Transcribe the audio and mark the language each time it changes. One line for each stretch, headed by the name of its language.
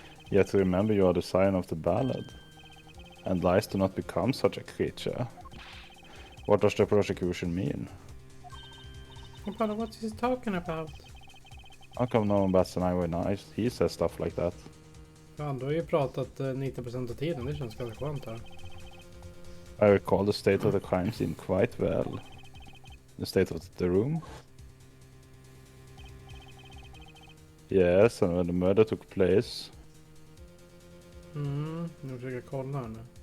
English: Yet remember you are the scion of the ballad. And lies do not become such a creature. What does the prosecution mean? But what is he talking about? How come no one bats an eye when he says stuff like that?
Swedish: Ja, du har ju pratat 90% av tiden, det känns ganska skönt här.
English: I recall the state of the crime scene quite well. The state of the room? Yes, and when the murder took place.
Swedish: Nu försöker kolla här nu.